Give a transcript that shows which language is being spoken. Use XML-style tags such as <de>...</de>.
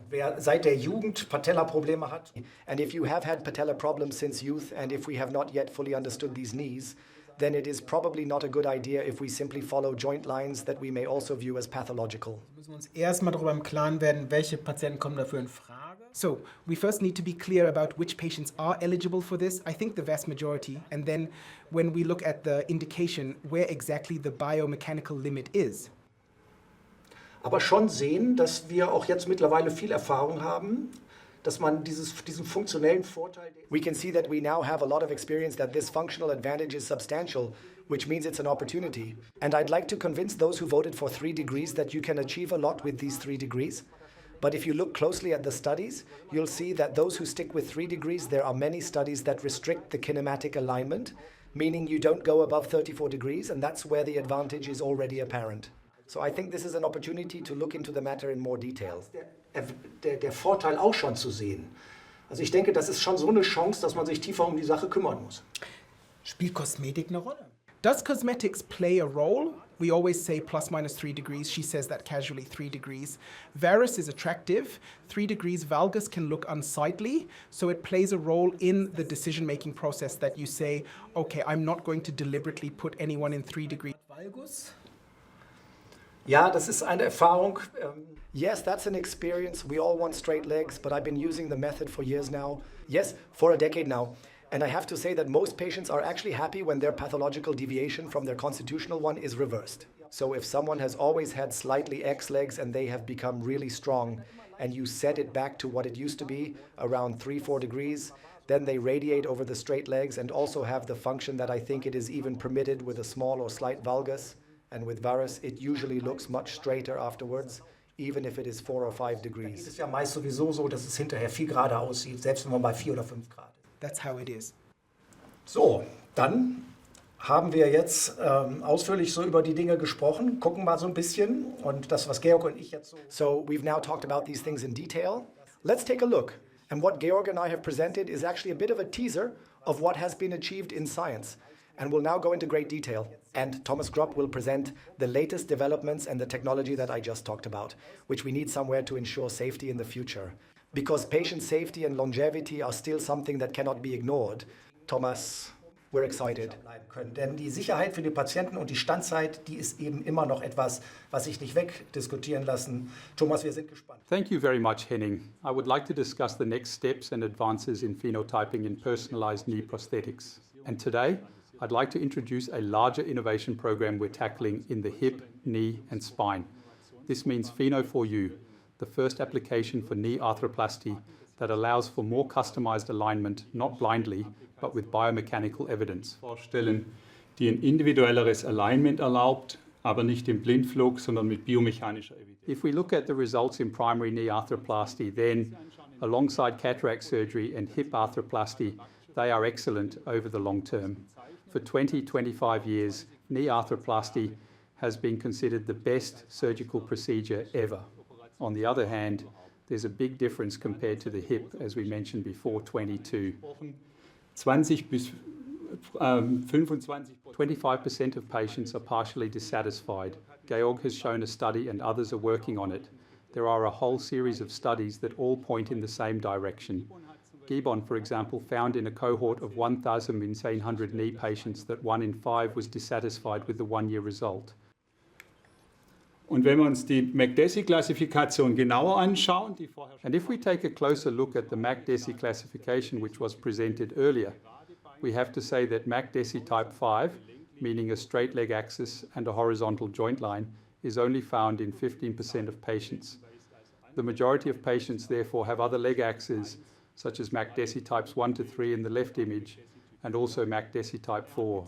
<de>Wer seit der Jugend Patella-Probleme hat,</de> <en>And if you have had patella problems since youth, and if we have not yet fully understood these knees, then it is probably not a good idea if we simply follow joint lines that we may also view as pathological.</en> <de>Müssen wir uns erstmal darüber im Klaren werden, welche Patienten kommen dafür in Frage.</de> <en>So we first need to be clear about which patients are eligible for this. I think the vast majority. And then when we look at the indication, where exactly the biomechanical limit is.</en> <de>aber schon sehen, dass wir auch jetzt mittlerweile viel Erfahrung haben, dass man diesen funktionellen Vorteil...</de> <en>We can see that we now have a lot of experience that this functional advantage is substantial, which means it's an opportunity. And I'd like to convince those who voted for 3 degrees that you can achieve a lot with these 3 degrees. But if you look closely at the studies, you'll see that those who stick with 3 degrees, there are many studies that restrict the kinematic alignment, meaning you don't go above 34 degrees, and that's where the advantage is already apparent. So I think this is an opportunity to look into the matter in more detail.</en> <de>Der Vorteil auch schon zu sehen. Also ich denke, das ist schon so eine Chance, dass man sich tiefer um die Sache kümmern muss. Spielt Kosmetik eine Rolle?</de> <en>Does cosmetics play a role? We always say plus minus 3 degrees. She says that casually, 3 degrees. Varus is attractive. 3 degrees valgus can look unsightly. So it plays a role in the decision-making process that you say, okay, I'm not going to deliberately put anyone in 3 degrees. Valgus?</en> <de>Ja, das ist eine Erfahrung.</de> <en>Yes, that's an experience. We all want straight legs, but I've been using the method for years now. Yes, for a decade now. And I have to say that most patients are actually happy when their pathological deviation from their constitutional one is reversed. So if someone has always had slightly X legs and they have become really strong, and you set it back to what it used to be, around 3-4 degrees, then they radiate over the straight legs and also have the function that I think it is even permitted with a small or slight valgus. And with varus, it usually looks much straighter afterwards, even if it is 4 or 5</en> <de>Es</de> <en>degrees.</en> <de>ist ja meist sowieso so, dass es hinterher viel gerader aussieht, selbst wenn man bei 4 oder 5 Grad ist.</de> <en>That's how it is.</en> <de>So, dann haben wir jetzt ausführlich so über die Dinge gesprochen, gucken mal so ein bisschen und das, was Georg und ich jetzt so...</de> <en>So we've now talked about these things in detail. Let's take a look. And what Georg and I have presented is actually a bit of a teaser of what has been achieved in science. And we'll now go into great detail. And Thomas Grupp will present the latest developments and the technology that I just talked about, which we need somewhere to ensure safety in the future. Because patient safety and longevity are still something that cannot be ignored. Thomas, we're excited.</en> <de>bleiben können. Denn die Sicherheit für die Patienten und die Standzeit, die ist eben immer noch etwas, was sich nicht wegdiskutieren lassen. Thomas, wir sind gespannt.</de> <en>Thank you very much, Henning. I would like to discuss the next steps and advances in phenotyping in personalized knee prosthetics. And today, I'd like to introduce a larger innovation program we're tackling in the hip, knee, and spine. This means Pheno4U, the first application for knee arthroplasty that allows for more customized alignment, not blindly, but with biomechanical evidence.</en> <de>Vorstellen, die ein individuelleres Alignment erlaubt, aber nicht im Blindflug, sondern mit biomechanischer Evidenz.</de> <en>If we look at the results in primary knee arthroplasty, then alongside cataract surgery and hip arthroplasty, they are excellent over the long term. For 20-25 years, knee arthroplasty has been considered the best surgical procedure ever. On the other hand, there's a big difference compared to the hip, as we mentioned before, 22. 25% of patients are partially dissatisfied. Georg has shown a study and others are working on it. There are a whole series of studies that all point in the same direction. Gibbon, for example, found in a cohort of 1,100 knee patients that 1 in 5 was dissatisfied with the one-year result.</en> <de>Und wenn wir uns die McDessie-Klassifikation genauer anschauen, die vorher</de> <en>And if we take a closer look at the McDessie classification, which was presented earlier, we have to say that McDessie type 5, meaning a straight leg axis and a horizontal joint line, is only found in 15% of patients. The majority of patients, therefore, have other leg axes, such as McDessie types 1 to 3 in the left image, and also McDessie type 4.</en>